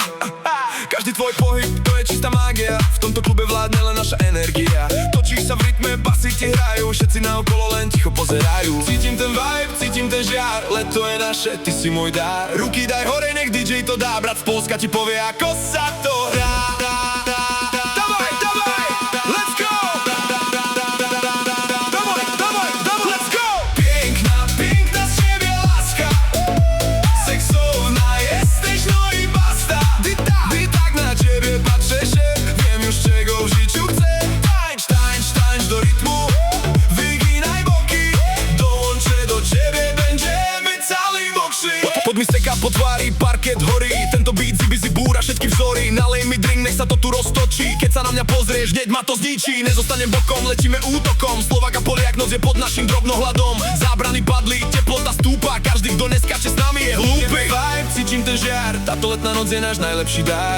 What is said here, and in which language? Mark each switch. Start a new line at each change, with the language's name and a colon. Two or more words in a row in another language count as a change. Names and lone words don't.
Slovak: Každý tvoj pohyb, to je čistá mágia. V tomto klube vládne len naša energia. Točíš sa v rytme, basy ti hrajú, všetci naokolo len ticho pozerajú. Cítim ten vibe, cítim ten žiar, leto je naše, ty si môj dar. Ruky daj hore, nech DJ to dá, brat z Polska ti povie, ako sa to hrá.
Russian: Davaj, davaj,
English: let's go! Davaj, let's go!
Polish: Piękna, piękna z ciebie láska, seksowna jesteś, no i basta. Gdy tak na ciebie patrzę się, wiem już czego w życiu chcę. Tańcz, tańcz, tańcz do rytmu, wyginaj boki, dołączę do ciebie, będziemy cali mokrzy.
Slovak: Pod mi steka po tvári, parket horí, tento beat zibizi búra všetky vzory. Nalej mi drink, nech sa to tu roztočí, keď sa na mňa pozrieš, hneď ma to zničí. Nezostanem bokom, letíme útokom, Slovák a Poliak, noc je pod našim drobnohľadom. Zábrany padli, teplota stúpa, každý kto neskáče s nami je hlúpy. Vibe, cítim ten žiar, táto letná noc je náš najlepší dar.